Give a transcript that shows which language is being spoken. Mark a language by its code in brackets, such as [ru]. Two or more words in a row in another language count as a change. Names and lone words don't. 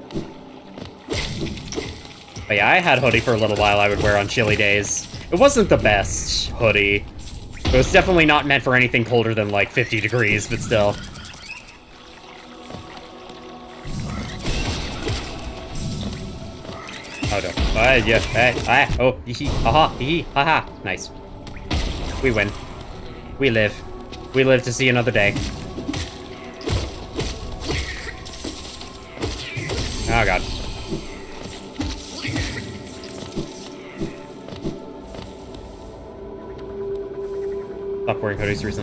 [en] But yeah, I had hoodie for a little while I would wear on chilly days. It wasn't the best hoodie. It was definitely not meant for anything colder than like 50 degrees, but still. Oh no. Yeah. Oh, hee haha, hee haha. Nice. We win. We live. We live to see another day. Oh god. Stop wearing hoodies recently.